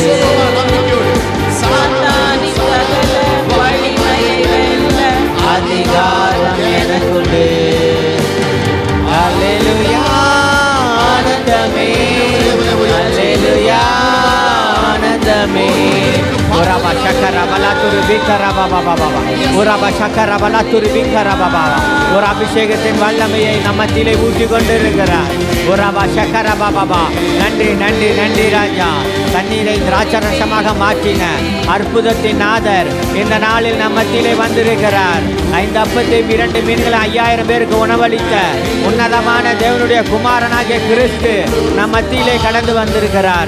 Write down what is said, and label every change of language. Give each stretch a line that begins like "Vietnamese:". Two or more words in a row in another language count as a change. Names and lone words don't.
Tamil: சாத்தானின் சகல வலிமையை வெல்ல அதிகாரம் எனக்குண்டு. அல்லேலூயா ஆனந்தமே, அல்லேலூயா ஆனந்தமே. Uraba shakara balaturu bikara baba baba. Uraba shakara balaturu bikara baba. ஒரு அபிஷேகத்தின் வல்லமையை நம்மத்திலே ஊற்றி கொண்டிருக்கிறார். உரபா சக்கர பாபா. நன்றி நன்றி நன்றி ராஜா. தண்ணீரை திராட்சரசமாக மாற்றின அற்புதத்தின் நாதர் இந்த நாளில் நம்மத்திலே வந்திருக்கிறார். 5 அப்பத்தையும் 2 மீன்களை 5000 பேருக்கு உணவளித்த உன்னதமான தேவனுடைய குமாரனாகிய கிறிஸ்து நம் மத்தியிலே கடந்து வந்திருக்கிறார்.